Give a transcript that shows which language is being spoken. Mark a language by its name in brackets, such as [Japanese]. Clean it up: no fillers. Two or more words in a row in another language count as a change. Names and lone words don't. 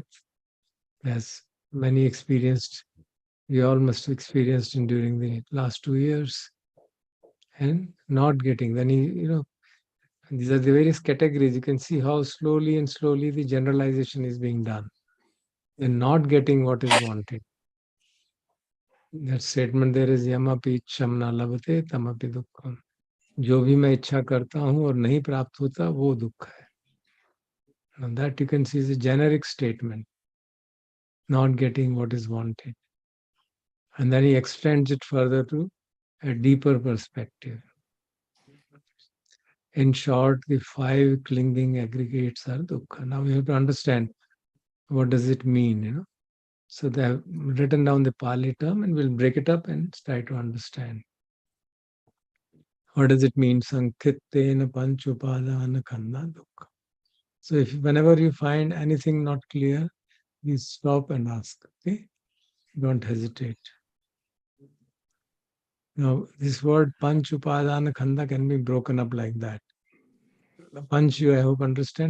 [English] As many experienced, we all must have experienced during the last 2 years. And not getting, then these are the various categories. You can see how slowly and slowly the generalization is being done. And not getting what is wanted. That statement there is [Pali] yamapi ichhamna labhate tamapi dukkham. [Hindi] जो भी मैं इच्छा करता हूँ और नहीं प्राप्त होता वो दुख है. [English] And that you can see is a generic statement. Not getting what is wanted. And then he extends it further to a deeper perspective. In short, the 5 clinging aggregates are dukkha. Now we have to understand what does it mean, So they have written down the Pali term and we'll break it up and try to understand. What does it mean? [Pali] Sankhitena panchupadana khanda dukkha. [English] So if whenever you find anything not clear, you stop and ask. Okay? Don't hesitate. Now, this word [Pali] panch upadana khanda [English] can be broken up like that. Panch, you I hope understand.